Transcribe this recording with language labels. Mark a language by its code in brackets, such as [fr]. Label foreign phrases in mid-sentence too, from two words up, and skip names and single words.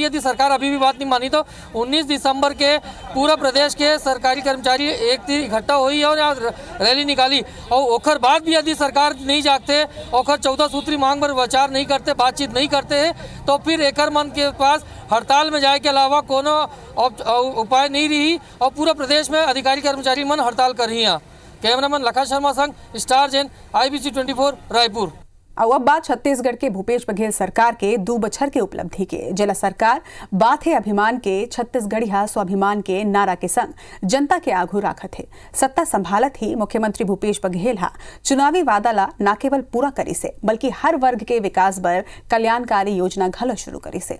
[hne] यदि सरकार अभी भी बात नहीं मानी तो 19 दिसंबर के पूरा प्रदेश के सरकारी कर्मचारी एक इकट्ठा हुई और रैली निकाली और ओखर बाद भी यदि सरकार नहीं जागते, ओखर 14 सूत्री मांग पर विचार नहीं करते, बातचीत नहीं करते हैं तो फिर एकर मन के पास हड़ताल में जाए के अलावा कोनो उपाय नहीं रही और पूरा प्रदेश में अधिकारी कर्मचारी मन हड़ताल कर रही हैं। कैमरामैन लखा शर्मा संग स्टार जैन IBC 24 रायपुर। अब बात छत्तीसगढ़ के भूपेश बघेल सरकार के 2 बछर के उपलब्धि के। जिला सरकार बात है अभिमान के, छत्तीसगढ़िया स्वाभिमान के नारा के संग जनता के आघू राखत है। सत्ता संभालत ही मुख्यमंत्री भूपेश बघेल हा चुनावी वादा ला न केवल पूरा करी से बल्कि हर वर्ग के विकास बर कल्याणकारी योजना घलो शुरू करी से।